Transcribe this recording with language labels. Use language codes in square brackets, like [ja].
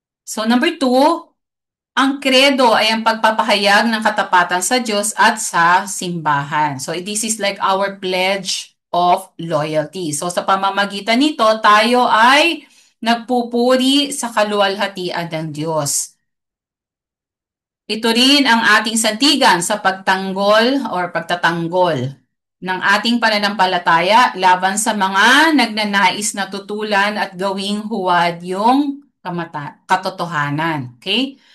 [tl] So number two, ang kredo ay ang pagpapahayag ng katapatan sa Diyos at sa simbahan. [en] So this is like our pledge of loyalty. [tl] So sa pamamagitan nito, tayo ay nagpupuri sa kaluwalhatian ng Diyos. Ito rin ang ating santigan sa pagtanggol or pagtatanggol ng ating pananampalataya laban sa mga nagnanais na tutulan at gawing huwad yung katotohanan. Okay?